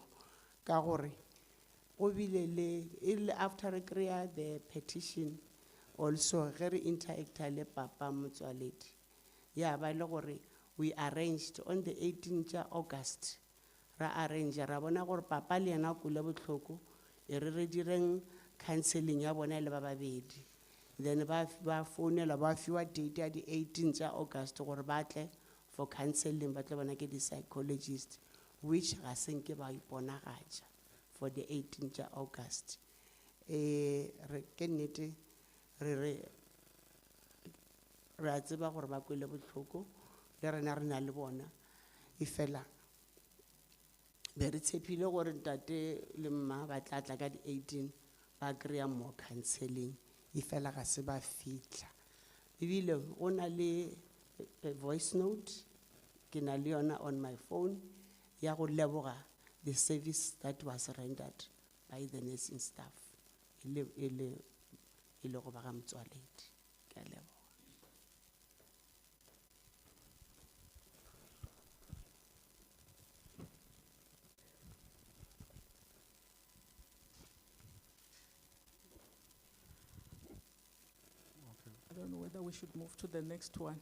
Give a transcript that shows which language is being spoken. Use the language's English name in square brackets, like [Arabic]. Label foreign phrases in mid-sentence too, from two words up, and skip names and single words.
[Northern Sotho] Ka gore o bile le after re kry-a [English] the petition, [Northern Sotho] also ge re interacta le Papa Motsoaledi, ya ba le gore [English] we arranged on the 18th August, [Northern Sotho] ra arrange ra bona gore Papa le yena kule botlhoko, e re direng counseling ya bona le ba babedi. Then ba founela ba fiwa date ya di 18th August gore ba tle [English] for counseling, [Northern Sotho] ba tle bona ke di psychologist, which ga senke ba iponagatša [English] for the 18th August. [Northern Sotho] Re ke nnete re a tseba gore ba kwele botlhoko, le rena re na le bona. E fela be re tshepile gore ntate le mma ba tla tla ka di 18 ba kry-a [English] more counseling. [Northern Sotho] E fela ga se ba fitlha. Ebile go na le a [English] voice note [Northern Sotho] ke na le yona [English] on my phone [Northern Sotho] ya go leboga [English] the service that was rendered by the nursing staff. [Northern Sotho] Ile go ba ga Motsoaledi. Ke a leboga. [English] I don't know whether we should move to the next one.